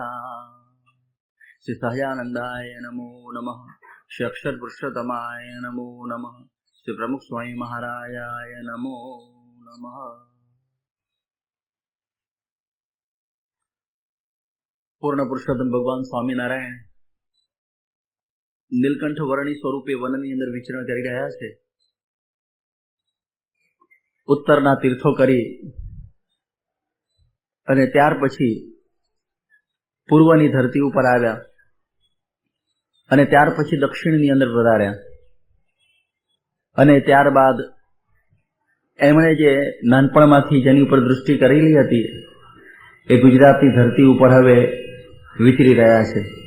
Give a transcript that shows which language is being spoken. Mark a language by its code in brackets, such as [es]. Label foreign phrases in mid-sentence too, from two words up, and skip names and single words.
[sa] श्री सहजानंदाय नमो नमः। श्री अक्षर पुरुषोत्तमाय नमो नमः। श्री प्रमुख स्वामी महाराजाय नमो नमः। [gu] पूर्ण पुरुषोत्तम भगवान स्वामीनारायण નીલકંઠ વર્ણી સ્વરૂપે વનની અંદર વિચરણ કરી રહ્યા છે. ઉત્તરના તીર્થો કરી અને ત્યાર પછી પૂર્વની ધરતી ઉપર આવ્યા અને ત્યાર પછી દક્ષિણની અંદર વધાર્યા અને ત્યારબાદ એમણે જે નાનપણમાંથી જેની ઉપર દૃષ્ટિ કરેલી હતી એ ગુજરાતની ધરતી ઉપર હવે વિચરી રહ્યા છે.